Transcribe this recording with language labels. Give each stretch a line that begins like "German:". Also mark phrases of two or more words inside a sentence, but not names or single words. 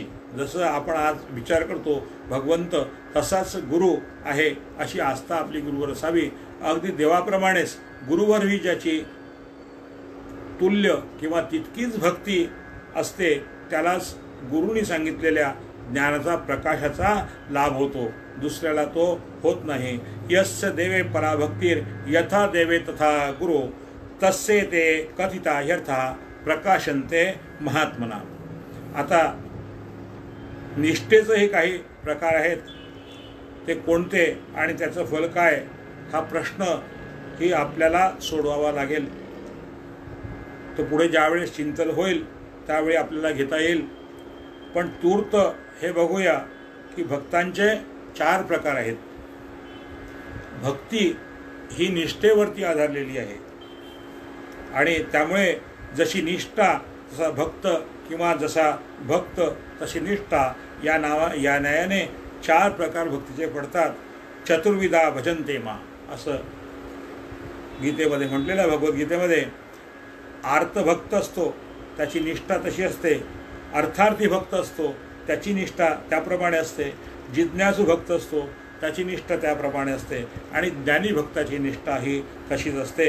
Marathi: जसं आपण आज विचार करतो भगवंत तसाच गुरु आहे अशी आस्था आपली गुरुवर असावी. अगदी देवाप्रमाणेच गुरुवरही ज्याची तुल्य किंवा तितकीच भक्ती असते त्यालाच गुरुनी सांगितलेल्या ज्ञानाचा, प्रकाशाचा लाभ होतो. दुसऱ्याला तो होत नाही.
Sanskrit: यस्य देवे पराभक्तीर यथा देवे तथा गुरु तस्ये ते कथिता ह्यर्था प्रकाशन्ते महात्मना.
Marathi: आता निष्ठेचंही काही प्रकार आहेत. ते कोणते आणि त्याचं फल काय हा प्रश्न ही आपल्याला सोडवावा लागेल. तो पुढे ज्यावेळेस चिंतन होईल त्यावेळी आपल्याला घेता येईल. पण तूर्त हे बघूया की भक्तांचे 4 प्रकार आहेत. भक्ती ही निष्ठेवरती आधारलेली आहे आणि त्यामुळे जशी निष्ठा तसा भक्त किंवा जसा भक्त तशी निष्ठा या न्यायाने 4 प्रकार भक्तीचे पडतात.
Sanskrit: चतुर्विधा भजन्ते मा
Marathi: असं गीतेमध्ये म्हटलेलं आहे, भगवद्गीतेमध्ये, आर्तभक्त असतो त्याची निष्ठा तशी असते, अर्थार्थी भक्त असतो त्याची निष्ठा त्याप्रमाणे असते, जिज्ञासू भक्त असतो त्याची निष्ठा त्याप्रमाणे असते, आणि ज्ञानी भक्ताची निष्ठा ही तशीच असते.